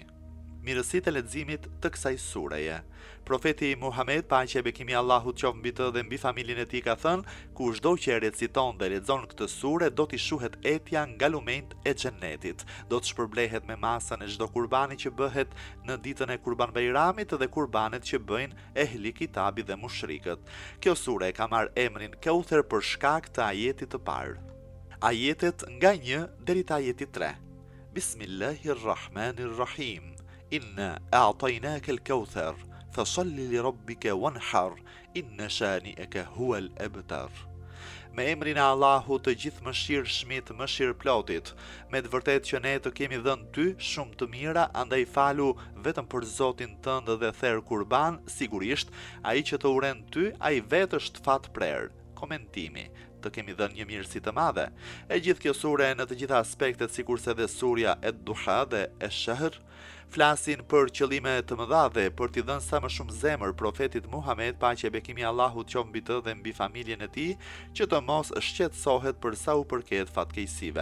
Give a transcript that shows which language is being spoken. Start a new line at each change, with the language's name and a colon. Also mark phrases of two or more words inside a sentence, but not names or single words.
Albanian: Mirësitë e leximit të kësaj sureje. Profeti Muhammed, paqja e bekimi Allahut qoftë mbi të dhe mbi familjen e tij, ka thënë: kushdo që e reciton dhe lexon këtë sure, do t'i shuhet etja nga lumenjt e xhenetit. Do të shpërblehet me masën e çdo kurbani që bëhet në ditën e Kurban Bayramit dhe kurbanet që bëjnë ehli kitabi dhe mushrikët. Kjo sure ka marrë emrin Kauther për shkak të ajetit të parë. Ajetet nga 1 deri te ajeti 3.
Arabic: بسم الله الرحمن الرحيم إنا أعطيناك الكوثر فصل لربك وانحر إن شانئك هو الأبتر.
Albanian: Me emrin e Allahut të gjithë mëshirshmit, mëshirëplotit, me të vërtetë që ne të kemi dhënë ty shumë të mira, andaj falu vetëm për Zotin tënd dhe therr kurban, sigurisht ai që të uren ty, ai vetë është fatprer. Komentimi: të kemi dhënë një mirësi të madhe. E gjithë kjo sure në të gjitha aspektet, sikurse dhe surja Ad-Duha dhe Ash-Shahr, flasin për qëllime të mëdha dhe për t'i dhënë sa më shumë zemër profetit Muhammed, paqja e bekimi Allahut qoftë mbi të dhe mbi familjen e tij, që të mos shqetësohet për sa u përket fatkeqësive.